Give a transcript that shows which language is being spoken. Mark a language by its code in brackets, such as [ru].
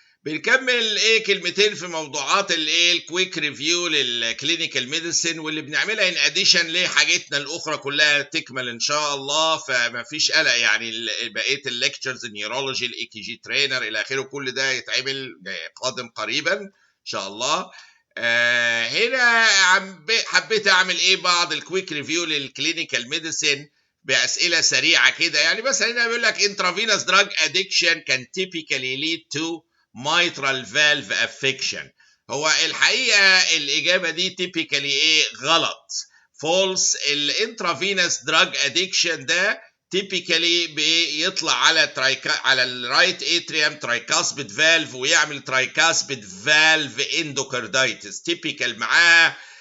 [ar] بنكمل كلمتين في موضوعات الكويك ريفيو للكلينيكال ميديسن، واللي بنعملها ان اديشن لحاجتنا الاخرى كلها تكمل ان شاء الله، فما فيش قلق يعني. بقيه الليكتشرز النيورولوجي الاي كي جي ترينر الى اخره كل ده يتعمل قادم قريبا ان شاء الله. هنا حبيت اعمل بعض الكويك ريفيو للكلينيكال ميديسن بأسئلة سريعة كده. يعني مثلا هنا بيقول لك [en] intravenous drug addiction can typically lead to mitral valve affection. [ar] هو الحقيقة الإجابة دي typically غلط، false. الانترافينوس دراج ادكشن ده typically بيطلع على الرايت اتريوم ترايكاسبيد فالف ويعمل ترايكاسبيد فالف اندوكاردايتس typical معاه.